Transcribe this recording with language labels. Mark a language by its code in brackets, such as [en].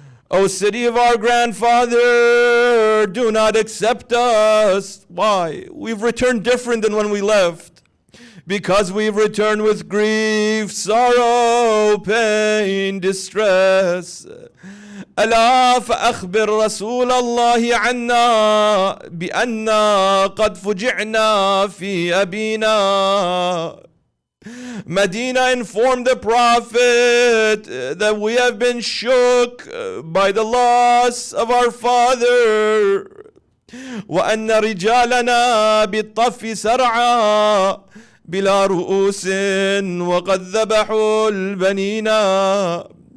[en] O city of our grandfather, do not accept us. Why? We've returned different than when we left. Because we've returned with grief, sorrow, pain, distress. [ar] ألا فأخبر رسول الله عنا بأننا قد فجعنا في أبينا. [en] Medina informed the Prophet that we have been shook by the loss of our father. [ar] وأن رجالنا بالطف سرعا بلا رؤوس وقد ذبحوا البنينا.